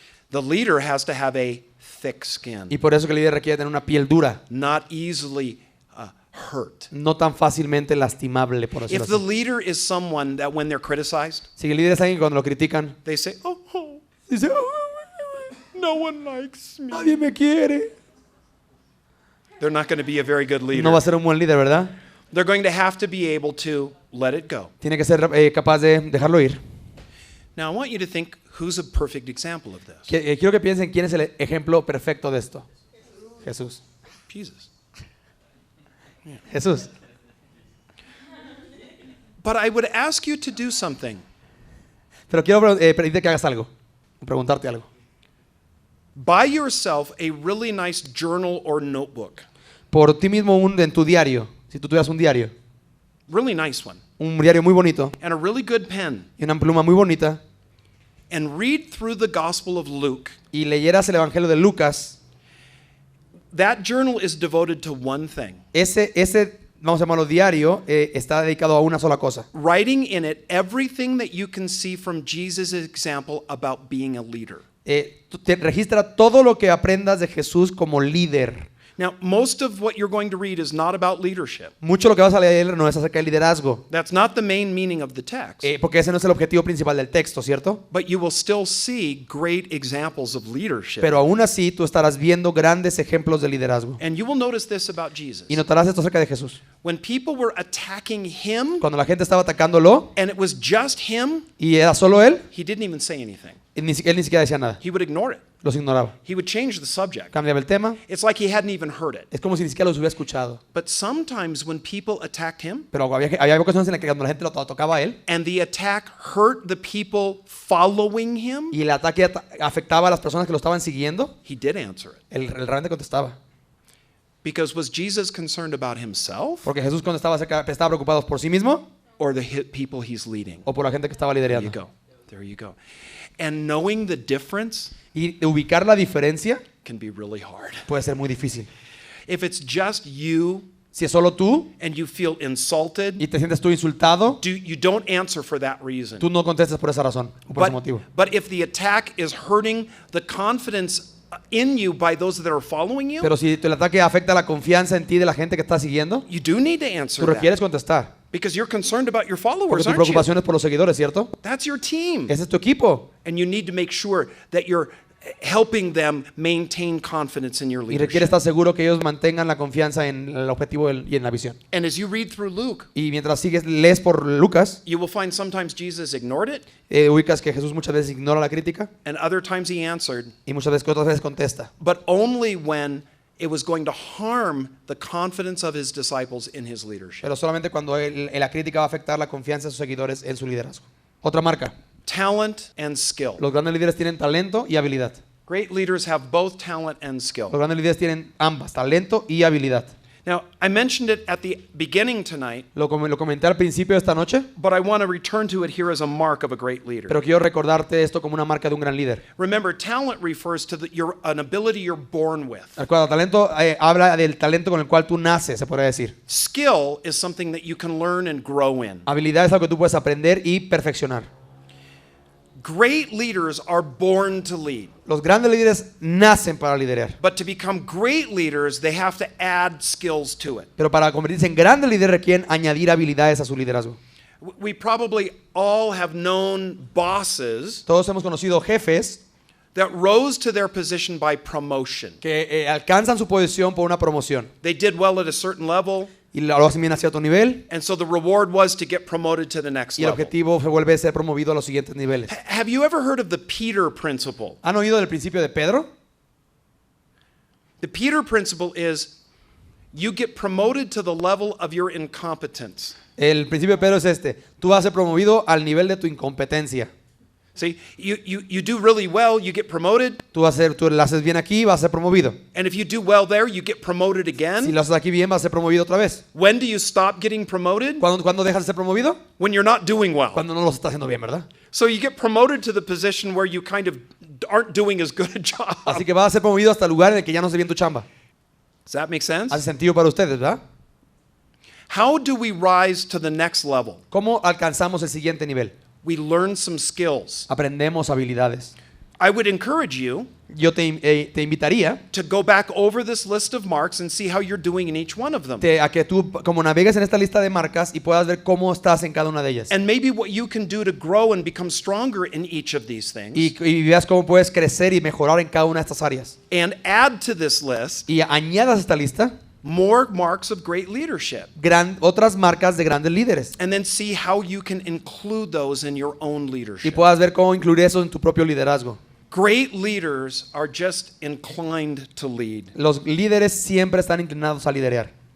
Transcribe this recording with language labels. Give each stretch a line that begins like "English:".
English: The leader has to have a thick skin,
Spanish: Y por eso que el líder requiere tener una piel dura,
English: not easily hurt.
Spanish: no tan fácilmente lastimable, por
English: If
Spanish: decirlo
English: the
Spanish: así.
English: leader is someone that when they're criticized,
Spanish: Si el líder es alguien que cuando lo critican,
English: they say,
Spanish: dice,
English: no one likes me.
Spanish: nadie me quiere.
English: They're not going to be a very good leader.
Spanish: No va a ser un buen líder, ¿verdad?
English: They're going to have to be able to let it go.
Spanish: Tiene que ser capaz de dejarlo ir.
English: Now, I want you to think, who's a perfect example of this?
Spanish: Quiero que piensen quién es el ejemplo perfecto de esto. Jesús.
English: Jesus.
Spanish: Jesús.
English: But I would ask you to do something.
Spanish: Pero quiero pedirte que hagas algo, preguntarte algo.
English: Buy yourself a really nice journal or notebook.
Spanish: Por ti mismo en tu diario, si tú tuvieras un diario Un diario muy bonito
English: and a really good pen,
Spanish: y una pluma muy bonita,
English: and read through the Gospel of Luke.
Spanish: y leyeras el Evangelio de Lucas,
English: That journal is devoted to one thing.
Spanish: ese vamos a llamarlo diario, está dedicado a una sola cosa.
English: Writing in it everything that you can see from Jesus' example about being a leader.
Spanish: Registra todo lo que aprendas de Jesús como líder.
English: Now, most of what you're going to read is not about leadership.
Spanish: Mucho lo que vas a leer no es acerca del liderazgo,
English: That's not the main meaning of the text.
Spanish: porque ese no es el objetivo principal del texto, ¿cierto?
English: But you will still see great examples of leadership.
Spanish: Pero aún así tú estarás viendo grandes ejemplos de liderazgo.
English: And you will notice this about Jesus.
Spanish: Y notarás esto acerca de Jesús.
English: When people were attacking him
Spanish: Cuando la gente estaba atacándolo
English: and it was just him,
Spanish: y era solo él,
English: he didn't even say anything.
Spanish: él ni siquiera decía nada.
English: He would ignore it.
Spanish: Los ignoraba.
English: He would change the subject.
Spanish: Cambiaba el tema.
English: It's like he hadn't even heard it.
Spanish: Es como si ni siquiera los hubiera escuchado.
English: But sometimes when people attacked him
Spanish: Pero había ocasiones en las que cuando la gente lo tocaba a él
English: and the attack hurt the people following him,
Spanish: y el ataque afectaba a las personas que lo estaban siguiendo,
English: he did answer it.
Spanish: él realmente contestaba.
English: Because was Jesus concerned about himself
Spanish: Porque Jesús estaba preocupado por sí mismo
English: or the people he's leading?
Spanish: o por la gente que estaba
English: There you
Spanish: liderando.
English: go. There you go. And knowing the difference
Spanish: Y ubicar la diferencia
English: can be really hard.
Spanish: puede ser muy difícil.
English: If it's just you
Spanish: Si es solo tú
English: and you feel insulted,
Spanish: y te sientes tú insultado,
English: you don't answer for that reason.
Spanish: tú no contestas por esa razón o por ese motivo.
English: But if the attack is hurting the confidence in you by those that are following you,
Spanish: Pero si el ataque afecta la confianza en ti de la gente que está siguiendo,
English: you do need to answer
Spanish: tú
English: that.
Spanish: requieres contestar.
English: Because you're concerned about your
Spanish: Porque
English: followers,
Spanish: tu
English: aren't you?
Spanish: preocupación es por los seguidores, ¿cierto?
English: That's your team.
Spanish: Ese es tu equipo.
English: And you need to make sure that you're helping them maintain confidence in your
Spanish: Y requiere
English: leadership.
Spanish: estar seguro que ellos mantengan la confianza en el objetivo y en la visión.
English: And as you read through Luke,
Spanish: Y mientras lees por Lucas,
English: you will find sometimes Jesus ignored it,
Spanish: ubicas que Jesús muchas veces ignora la crítica
English: and other times he answered,
Spanish: y otras veces contesta.
English: but only when it was going to harm the confidence of his disciples in his leadership.
Spanish: Pero solamente cuando la crítica va a afectar la confianza de sus seguidores en su liderazgo. Otra marca.
English: Talent and skill.
Spanish: Los grandes líderes tienen talento y habilidad.
English: Great leaders have both talent and
Spanish: Los
English: skill.
Spanish: grandes líderes tienen ambas, talento y habilidad.
English: Now, I mentioned it at the beginning tonight,
Spanish: Lo comenté al principio de esta noche,
English: but I want to return to it here as a mark of a great leader.
Spanish: pero quiero recordarte esto como una marca de un gran líder.
English: Remember, talent refers to an ability you're born with.
Spanish: Recuerda, talento habla del talento con el cual tú naces, se podría decir.
English: Skill is something that you can learn and grow in.
Spanish: Habilidad es algo que tú puedes aprender y perfeccionar.
English: Great leaders are born to lead.
Spanish: Los grandes líderes nacen para liderar,
English: But to become great leaders, they have to add skills to it.
Spanish: pero para convertirse en grandes líderes requieren añadir habilidades a su liderazgo.
English: We probably all have known bosses
Spanish: Todos hemos conocido jefes
English: that rose to their position by promotion.
Spanish: que alcanzan su posición por una promoción
English: They did well at a certain level,
Spanish: y lo hacen bien a cierto nivel
English: and so the reward was to get promoted to the next
Spanish: y el
English: level.
Spanish: objetivo se vuelve a ser promovido a los siguientes niveles.
English: Have you ever heard of the Peter principle?
Spanish: ¿Han oído del principio de Pedro?
English: The Peter principle is you get promoted to the level of your incompetence.
Spanish: El principio de Pedro es este. Tú vas a ser promovido al nivel de tu incompetencia.
English: See, you do really well, you get promoted.
Spanish: Tú lo haces bien aquí, vas a ser promovido.
English: And if you do well there, you get promoted
Spanish: Si
English: again.
Spanish: lo haces aquí bien, vas a ser promovido otra vez.
English: When do you stop getting promoted?
Spanish: ¿Cuándo dejas de ser promovido?
English: When you're not doing well.
Spanish: Cuando no lo estás haciendo bien, ¿verdad?
English: So you get promoted to the position where you kind of aren't doing as good a job.
Spanish: Así que vas a ser promovido hasta el lugar en el que ya no se bien tu chamba.
English: Does that make sense?
Spanish: Hace sentido para ustedes, ¿verdad?
English: How do we rise to the next level?
Spanish: ¿Cómo alcanzamos el siguiente nivel?
English: We learn some skills.
Spanish: Aprendemos habilidades.
English: I would encourage you
Spanish: Yo te invitaría
English: to go back over this list of marks and see how you're doing in each one of them.
Spanish: a que tú como navegues en esta lista de marcas y puedas ver cómo estás en cada una de ellas.
English: And maybe what you can do to grow and become stronger in each of these things.
Spanish: Y veas cómo puedes crecer y mejorar en cada una de estas áreas.
English: And add to this list
Spanish: Y añadas a esta lista
English: more marks of great leadership.
Spanish: otras marcas de grandes líderes.
English: And then see how you can include those in your own
Spanish: Y
English: leadership.
Spanish: puedas ver cómo incluir eso en tu propio liderazgo.
English: Great leaders are just inclined to lead.
Spanish: Los líderes siempre están inclinados a liderar.